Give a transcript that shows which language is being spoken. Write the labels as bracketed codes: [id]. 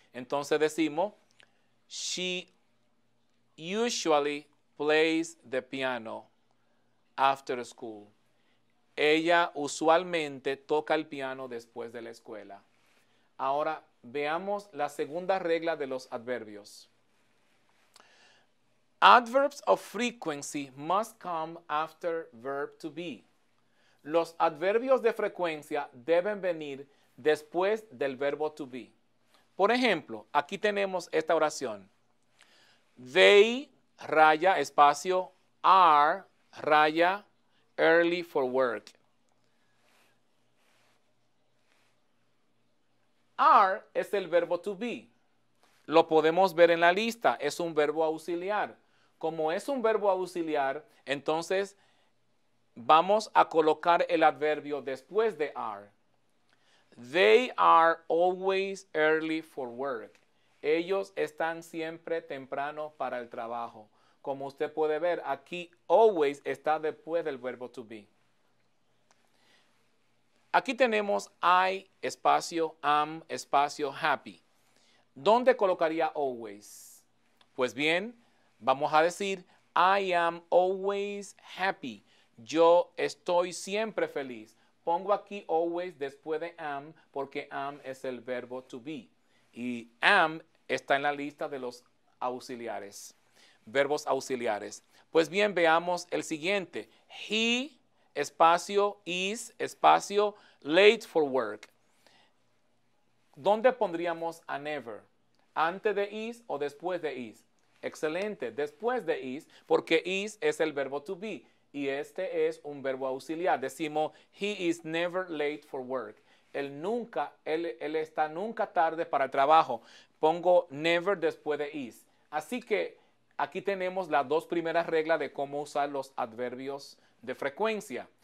[es] Entonces decimos, [en] she usually plays the piano after school. [es] Ella usualmente toca el piano después de la escuela. Ahora, veamos la segunda regla de los adverbios. [en] Adverbs of frequency must come after verb to be. [es] Los adverbios de frecuencia deben venir después del verbo to be. Por ejemplo, aquí tenemos esta oración. They, raya, espacio, are, raya, [en] early for work. [es] Are es el verbo to be. Lo podemos ver en la lista. Es un verbo auxiliar. Como es un verbo auxiliar, entonces vamos a colocar el adverbio después de are. [en] They are always early for work. [es] Ellos están siempre temprano para el trabajo. Como usted puede ver, aquí always está después del verbo to be. Aquí tenemos I, espacio, am, espacio, happy. ¿Dónde colocaría always? Pues bien, vamos a decir [en] I am always happy. [es] Yo estoy siempre feliz. Pongo aquí always después de am porque am es el verbo to be. Y am está en la lista de los auxiliares, verbos auxiliares. Pues bien, veamos el siguiente. He, espacio, is, espacio, [en] late for work. [es] ¿Dónde pondríamos a never? ¿Antes de is o después de is? Excelente, después de is, porque is es el verbo to be. Y este es un verbo auxiliar. Decimos, [en] he is never late for work. [es] Él está nunca tarde para el trabajo. Pongo never después de is. Así que aquí tenemos las dos primeras reglas de cómo usar los adverbios de frecuencia.